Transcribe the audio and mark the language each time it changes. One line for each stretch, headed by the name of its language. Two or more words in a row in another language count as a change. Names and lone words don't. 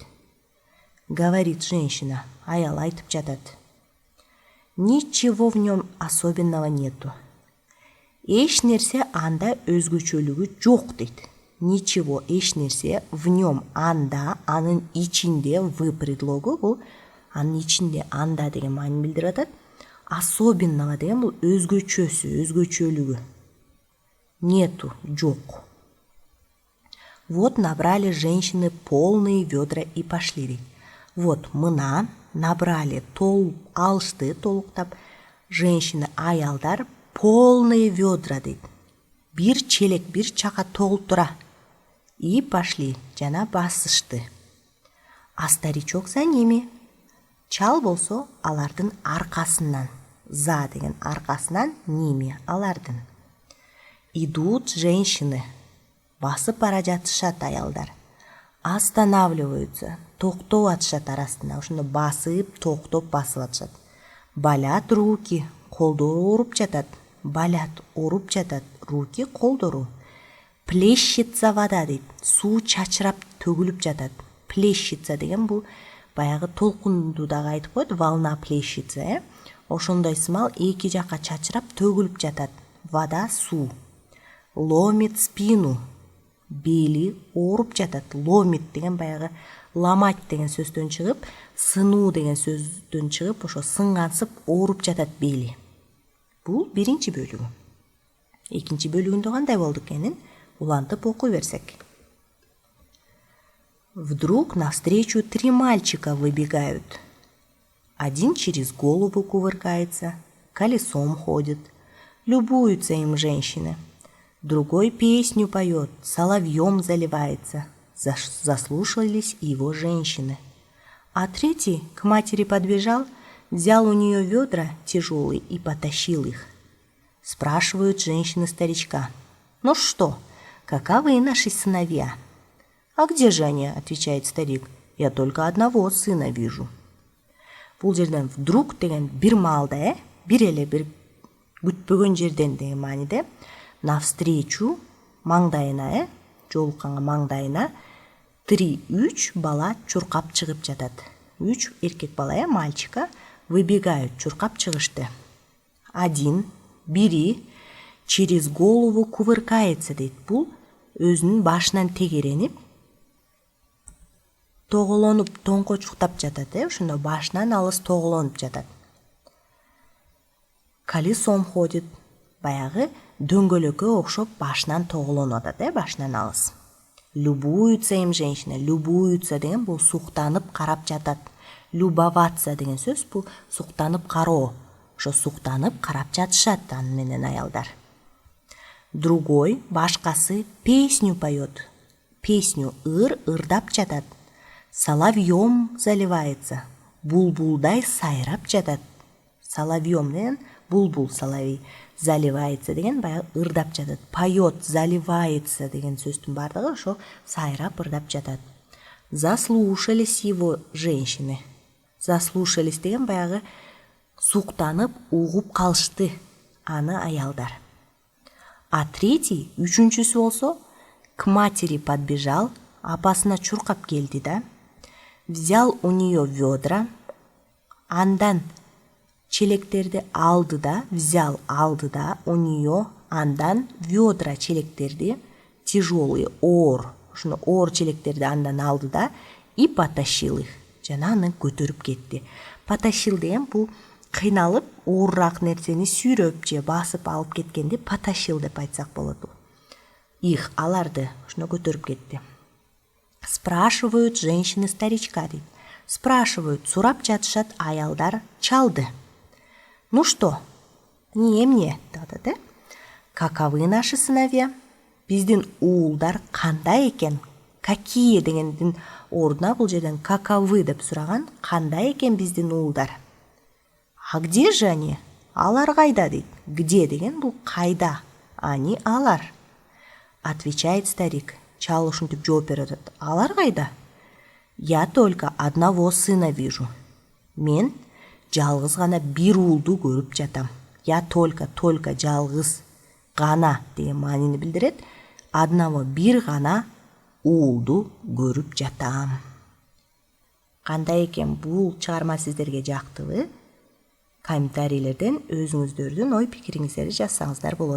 Russian: Говорит женщина.
Kyrgyz: Аял айтып жатат.
Russian: Ничего в нем особенного нету.
Kyrgyz: Эч нерсе анда өзгөчөлүгү жок дейт. Ничего, эч нерсе
Russian: в нем
Kyrgyz: анда, анын ичинде,
Russian: в предлогу
Kyrgyz: бул анын ичинде анда деген маанини билдирип атат. Особенного деген бул өзгөчөсү, өзгөчөлүгү. Нету, жок.
Russian: Вот набрали женщины полные ведра и пошли дейт.
Kyrgyz: Вот мына набрали, алышты, толуктап, женщины, аялдар
Russian: полные ведра
Kyrgyz: дейт. Бир челек, бир чака толуп тура.
Russian: И пошли,
Kyrgyz: жана басышты.
Russian: А старичок за ними.
Kyrgyz: Чал болсо алардын аркасынан. За деген аркасынан, ними алардын.
Russian: Идут женщины.
Kyrgyz: Басып бара жатышат аялдар.
Russian: Останавливаются.
Kyrgyz: Токтоп атышат арасында. Ошондо басып, токтоп басып атышат.
Russian: Болят руки.
Kyrgyz: Колдору ооруп жатат. Болят, ооруп жатат. Руки, колдору.
Russian: Плещется вода дейт.
Kyrgyz: Суу чачырап төгүлүп жатат. Плещется деген бул баягы толкунду дагы айтып коет.
Russian: Волна плещется,
Kyrgyz: ошондой сымал эки жакка чачырап төгүлүп жатат.
Russian: Вода, суу. Ломит спину.
Kyrgyz: Бели ооруп жатат. Ломит деген баягы ламать деген сөздөн чыгып, сынуу деген сөздөн чыгып, ошо сынгансып ооруп жатат бели. Бул биринчи бөлүгү. Экинчи бөлүгүндө кандай болду экенин улантып окуй берсек.
Russian: Вдруг навстречу 3 мальчика выбегают. Один через голову кувыркается, колесом ходит. Любуются им женщины. Другой песню поет, соловьем заливается. Заслушались его женщины. А третий к матери подбежал, взял у нее ведра тяжелые и потащил их. Спрашивают женщины старичка. Ну что, каковы наши сыновья? А где же они, отвечает старик. Я только одного сына вижу.
Kyrgyz: Бул жерден вдруг деген бир маалда, бир эле бир күтпөгөн жерден деген мааниде, навстречу маңдайына, жолукканга маңдайына 3 бала чуркап чыгып жатат. 3 эркек бала,
Russian: мальчика, выбегают,
Kyrgyz: чуркап чыгышты.
Russian: Бири через голову кувыркается дейт.
Kyrgyz: Бул өзүнүн башынан тегеренип, тоголонуп, тоңкочуктап жатат, ошондо башынан алыс тоголонуп жатат.
Russian: Колесом ходит,
Kyrgyz: баягы дөңгөлөккө окшоп башынан тоголонуп атат, башынан алыс.
Russian: Любуются им женщины.
Kyrgyz: Любуются деген бул суктанып карап жатат. Любоваться деген сөз бул суктанып кароо. Ошо суктанып карап жатышат аны менен аялдар.
Russian: Другой, башкасы, песню поет. Песню
Kyrgyz: ырдап жатат.
Russian: Соловьем заливается.
Kyrgyz: Булбулдай сайрап жатат. Соловьем деген булбул, соловей. Заливается деген баягы ырдап жатат.
Russian: Поет, заливается
Kyrgyz: деген сөздүн бардыгы ошо сайрап ырдап жатат.
Russian: Заслушались его женщины.
Kyrgyz: Заслушались деген баягы суктанып угуп калышты аны аялдар.
Russian: А третий,
Kyrgyz: үчүнчүсү болсо,
Russian: к матери подбежал,
Kyrgyz: апасына чуркап келди да,
Russian: взял у нее ведра,
Kyrgyz: андан челектерди алды да, взял, алды да,
Russian: у нее
Kyrgyz: андан ведра челектерди, тяжелые, оор, ошоно оор челектерди андан алды да,
Russian: и потащил их,
Kyrgyz: жана аны көтөрүп кетти. Потащил деген бул кыйналып, оорураак нерсени сүйрөп же басып алып кеткенди потащил деп айтсак болот. Их, аларды, ошоно көтөрүп кетти.
Russian: Спрашивают женщины старичка дейт. Спрашивают,
Kyrgyz: сурап жатышат аялдар чалды.
Russian: Ну что, эмне, каковы наши сыновья?
Kyrgyz: Биздин уулдар кандай экен? какие дегендин ордуна бул жерден каковы деп сураган. Кандай экен биздин уулдар?
Russian: А где же они?
Kyrgyz: Алар кайда дейт. Где деген бул кайда?
Russian: Они алар. Отвечает старик.
Kyrgyz: Чал ушинтип жооп берип атат. Алар кайда?
Russian: Я только одного сына вижу.
Kyrgyz: Мен жалгыз гана бир уулду көрүп жатам.
Russian: Я только
Kyrgyz: жалгыз гана деген маанини билдирет. Одного бир гана уулду көрүп жатам. Кандай экен бул чыгарма сиздерге жактыбы? Комментарийлерден өзүңүздөрдүн ой пикириңиздерди жазсаңыздар болот.